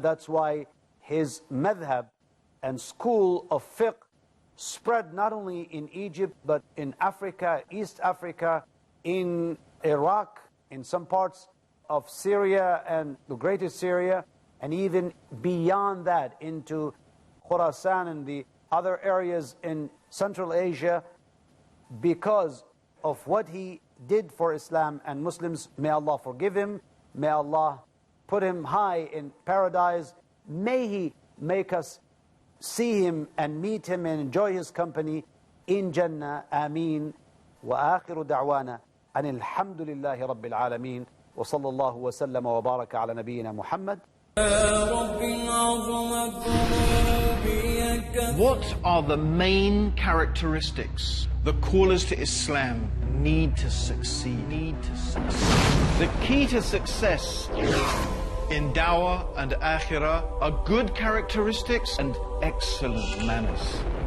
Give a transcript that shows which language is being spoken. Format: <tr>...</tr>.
<en>That's why his madhab and school of fiqh spread not only in Egypt, but in Africa, East Africa, in Iraq, in some parts of Syria and the greater Syria, and even beyond that into Khurasan and the other areas in Central Asia, because of what he did for Islam and Muslims. May Allah forgive him, may Allah put him high in paradise. May He make us see him and meet him and enjoy his company in Jannah. Ameen.</en> <ar>وآخر دعوانا أن الحمد لله رب العالمين وصلى الله وسلم وبارك على نبينا محمد.</ar> <en>What are the main characteristics the callers to Islam need to succeed? The key to success in dawah and akhirah are good characteristics and excellent manners.</en>